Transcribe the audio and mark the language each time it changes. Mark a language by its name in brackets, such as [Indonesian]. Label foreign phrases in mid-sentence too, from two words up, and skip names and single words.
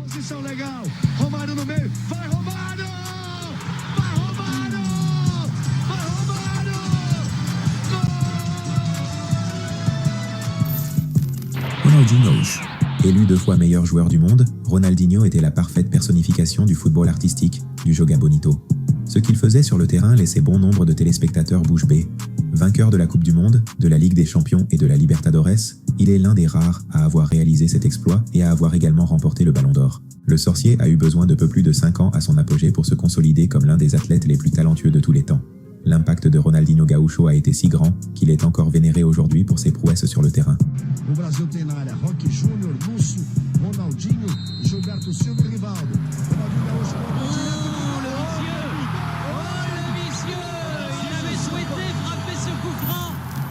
[French] Ronaldinho. Élu 2 fois meilleur joueur du monde, Ronaldinho était la parfaite personnification du football artistique, du [Portuguese] joga bonito. [French] Ce qu'il faisait sur le terrain laissait bon nombre de téléspectateurs bouche bée. Vainqueur de la Coupe du Monde, de la Ligue des Champions et de la Libertadores, il est l'un des rares à avoir réalisé cet exploit et à avoir également remporté le Ballon d'Or. Le sorcier a eu besoin de peu plus de 5 ans à son apogée pour se consolider comme l'un des athlètes les plus talentueux de tous les temps. L'impact de Ronaldinho Gaúcho a été si grand qu'il est encore vénéré aujourd'hui pour ses prouesses sur le terrain. [Portuguese] O Brasil tem na área Roque Júnior, Lúcio, Ronaldinho, Gilberto Silva e Rivaldo. Ronaldinho Gaúcho. [French] Le vicieux! Il avait souhaité frapper ce coup franc.